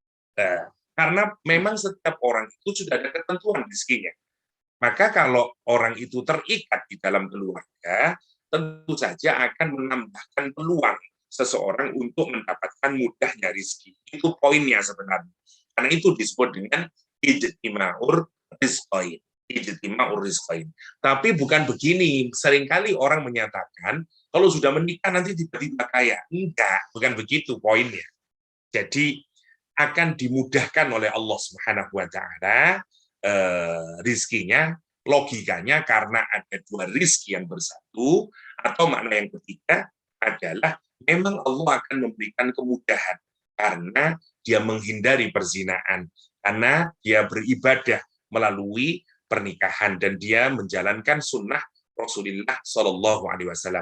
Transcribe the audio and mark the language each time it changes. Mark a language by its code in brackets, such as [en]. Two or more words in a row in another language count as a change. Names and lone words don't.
[id] Karena memang setiap orang itu sudah ada ketentuan rezekinya. Maka kalau orang itu terikat di dalam keluarga, tentu saja akan menambahkan peluang seseorang untuk mendapatkan mudahnya rezeki. Itu poinnya sebenarnya. Karena itu disebut dengan [ar] اجتماع الرزقين. اجتماع الرزقين. [id] Tapi bukan begini. Seringkali orang menyatakan kalau sudah menikah nanti tiba-tiba kaya. Enggak, bukan begitu poinnya. Jadi akan dimudahkan oleh Allah [ar] سبحانه وتعالى [id] rizkinya, logikanya karena ada dua rizki yang bersatu, atau makna yang ketiga adalah memang Allah akan memberikan kemudahan karena dia menghindari perzinaan, karena dia beribadah melalui pernikahan dan dia menjalankan sunnah Rasulullah [ar] صلى الله عليه وسلم.